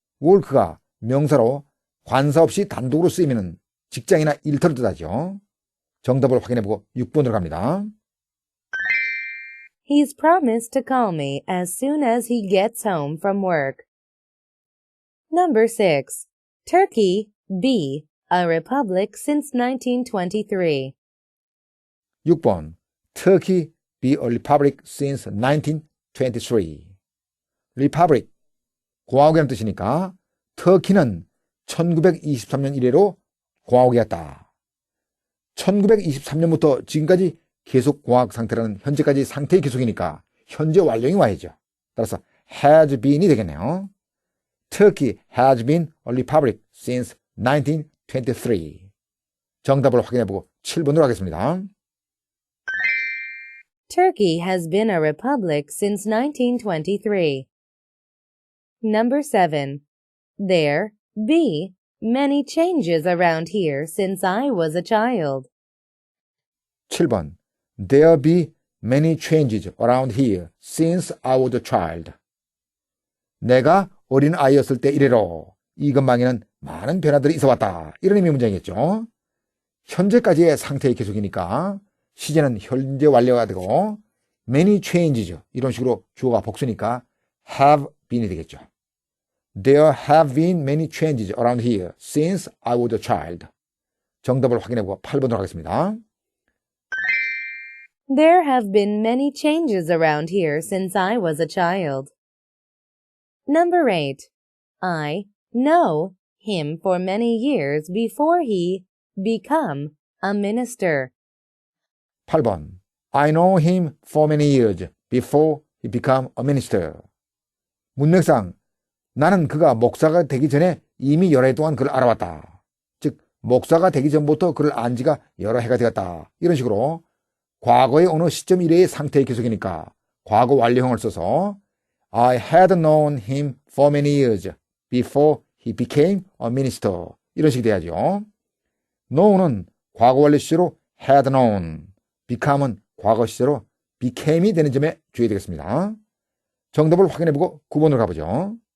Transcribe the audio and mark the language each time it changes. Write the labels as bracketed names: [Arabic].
[Korean] work가 명사로 관사 없이 단독으로 쓰이면 직장이나 일터를 뜻하죠. 정답을 확인해보고 6번으로 갑니다. [English] He's promised to call me as soon as he gets home from work. Number 6. Turkey be a republic since 1923. 6번. Turkey be a republic since 1923. [Korean] Republic, 공화국이라는 뜻이니까 터키는 1923년 이래로 공화국이었다. 1923년부터 지금까지 계속 공화국 상태라는 현재까지 상태의 계속이니까 현재 완료형이 와야죠. 따라서 has been이 되겠네요. [English] Turkey has been a republic since 1923. [Korean] 정답을 확인해보고 7번으로 하겠습니다. [English] Turkey has been a republic since 1923. Number 7. There be many changes around here since I was a child. [Korean] 7번. [English] There be many changes around here since I was a child. [Korean] 내가 어린 아이였을 때 이래로 이 근방에는 많은 변화들이 있어 왔다. 이런 의미의 문장이겠죠. 현재까지의 상태의 계속이니까 시제는 현재 완료가 되고 many changes 이런 식으로 주어가 복수니까 have been이 되겠죠. [English] There have been many changes around here since I was a child. [Korean] 정답을 확인해보고 8번으로 하겠습니다. [English] There have been many changes around here since I was a child. Number 8. I know him for many years before he become a minister. [Korean] 8번. [English] I know him for many years before he became a minister. [Korean] 문맥상 나는 그가 목사가 되기 전에 이미 여러 해 동안 그를 알아왔다. 즉 목사가 되기 전부터 그를 안 지가 여러 해가 되었다. 이런 식으로 과거의 어느 시점 이래의 상태의 계속이니까 과거 완료형을 써서 [English] I had known him for many years before he became a minister. [Korean] 이런 식이 돼야죠. know는 과거 완료 시제로 had known, become은 과거 시제로 became이 되는 점에 주의해야 되겠습니다. 정답을 확인해보고 9번으로 가보죠.